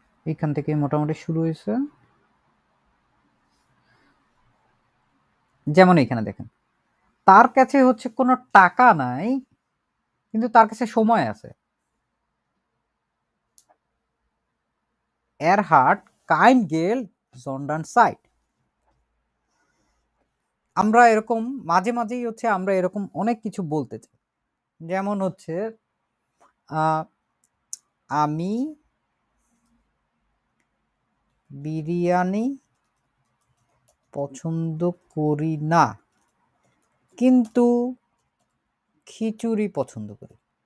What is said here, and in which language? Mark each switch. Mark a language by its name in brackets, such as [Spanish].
[Bangla] এইখান থেকে মোটামুটি শুরু হয়েছে। যেমন এখানে দেখেন, তার কাছে হচ্ছে কোনো টাকা নাই, কিন্তু তার কাছে সময় আছে। [German] Er hat kein Geld, sondern Zeit. [Bangla] আমরা এরকম মাঝে মাঝেই হচ্ছে আমরা এরকম অনেক কিছু বলতে চাই। যেমন হচ্ছে আমি বিরিয়ানি পছন্দ করি না, কিন্তু খিচুড়ি পছন্দ করি।